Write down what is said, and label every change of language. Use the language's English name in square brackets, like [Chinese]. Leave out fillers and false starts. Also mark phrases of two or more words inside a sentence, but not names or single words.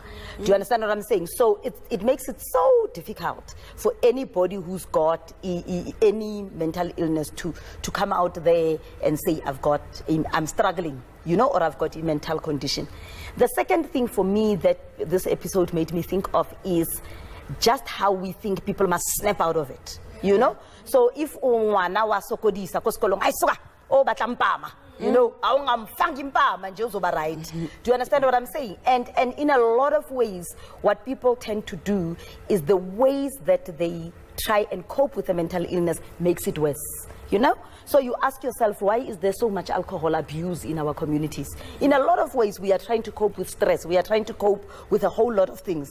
[English] Do you understand what I'm saying? So it makes it so difficult for anybody who's got any mental illness to come out there and say, I'm struggling, you know, or I've got a mental condition. The second thing for me that this episode made me think of is just how we think people must snap out of it, you know? So if [Southern Sotho] umwana wa sokodisa ko sekolong ai soka o batla mpama, [English] you know, [Zulu] awungamfangi mpama nje uzoba right. [English] Do you understand what I'm saying? And in a lot of ways, what people tend to do is the ways that they try and cope with a mental illness makes it worse. you know? So you ask yourself, why is there so much alcohol abuse in our communities? In a lot of ways, we are trying to cope with stress. We are trying to cope with a whole lot of things.